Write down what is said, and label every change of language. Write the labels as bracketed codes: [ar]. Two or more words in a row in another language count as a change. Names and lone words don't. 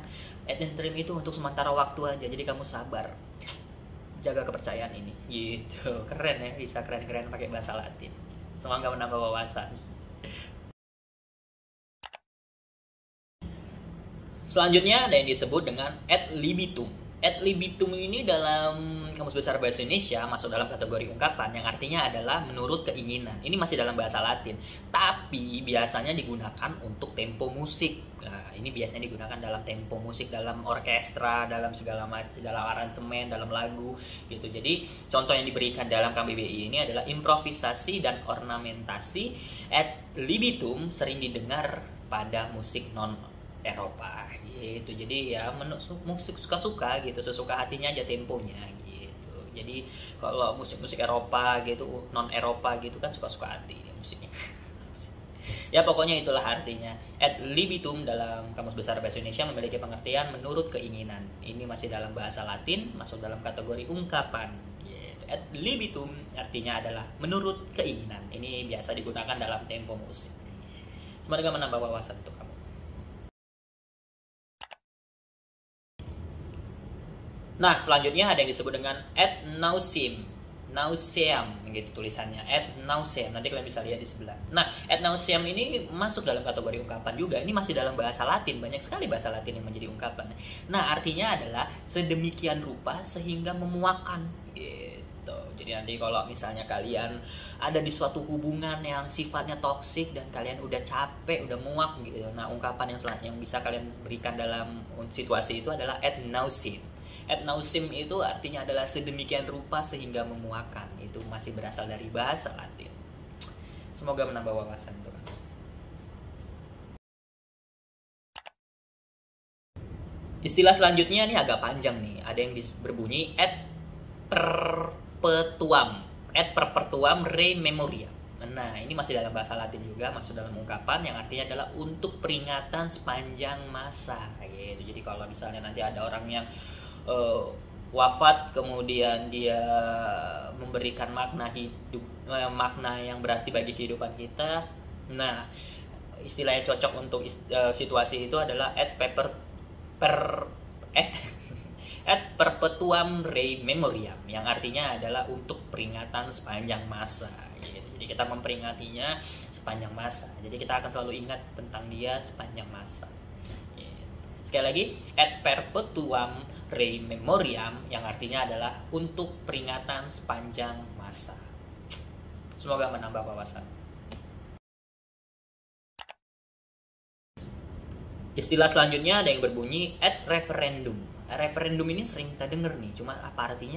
[la] Ad interim [id] itu untuk sementara waktu aja, jadi kamu sabar, jaga kepercayaan ini gitu. Keren ya, bisa keren-keren pakai bahasa Latin. Semoga menambah wawasan. Selanjutnya ada yang disebut dengan [la] ad libitum. Ad libitum [id] ini dalam Kamus Besar Bahasa Indonesia masuk dalam kategori ungkapan yang artinya adalah menurut keinginan. Ini masih dalam bahasa Latin, tapi biasanya digunakan untuk tempo musik. Nah, ini biasanya digunakan dalam tempo musik, dalam orkestra, dalam segala macam, dalam aransemen, dalam lagu gitu. Jadi contoh yang diberikan dalam KBBI ini adalah improvisasi dan ornamentasi. [la] Ad libitum [id] sering didengar pada musik non Eropa gitu. Jadi ya musik suka-suka gitu, sesuka hatinya aja temponya gitu. Jadi kalau musik-musik Eropa gitu, non Eropa gitu kan suka-suka hati musiknya. Ya pokoknya itulah artinya. [la] Ad libitum [id] dalam Kamus Besar Bahasa Indonesia memiliki pengertian menurut keinginan. Ini masih dalam bahasa Latin, masuk dalam kategori ungkapan. [la] Ad libitum [id] artinya adalah menurut keinginan. Ini biasa digunakan dalam tempo musik. Semoga menambah wawasan untuk kamu. Nah, selanjutnya ada yang disebut dengan [la] ad nauseam. [id] Nauseam gitu tulisannya, [la] ad nauseam. [id] Nanti kalian bisa lihat di sebelah. Nah, [la] ad nauseam [id] ini masuk dalam kategori ungkapan juga. Ini masih dalam bahasa Latin. Banyak sekali bahasa Latin yang menjadi ungkapan. Nah, artinya adalah sedemikian rupa sehingga memuakkan gitu. Jadi nanti kalau misalnya kalian ada di suatu hubungan yang sifatnya toksik dan kalian udah capek, udah muak gitu. Nah, ungkapan yang bisa kalian berikan dalam situasi itu adalah [la] ad nauseam. Ad nauseam [id] itu artinya adalah sedemikian rupa sehingga memuakkan. Itu masih berasal dari bahasa Latin. Semoga menambah wawasan untuk Anda. Istilah selanjutnya ini agak panjang nih. Ada yang berbunyi [la] ad perpetuam. Ad perpetuam re memoria. [id] Nah, ini masih dalam bahasa Latin juga, masuk dalam ungkapan yang artinya adalah untuk peringatan sepanjang masa gitu. Jadi kalau misalnya nanti ada orang yang eh, wafat kemudian dia memberikan makna hidup, makna yang berarti bagi kehidupan kita. Nah, istilah yang cocok untuk situasi itu adalah [la] at at perpetuam rei memoriam, [id] yang artinya adalah untuk peringatan sepanjang masa gitu. Jadi kita memperingatinya sepanjang masa. Jadi kita akan selalu ingat tentang dia sepanjang masa. Gitu. Sekali lagi, [la] at perpetuam rei memoriam [id] yang artinya adalah untuk peringatan sepanjang masa. Semoga menambah wawasan. Istilah selanjutnya ada yang berbunyi [la] at referendum. [id] Referendum ini sering kita dengar nih, cuma apa artinya?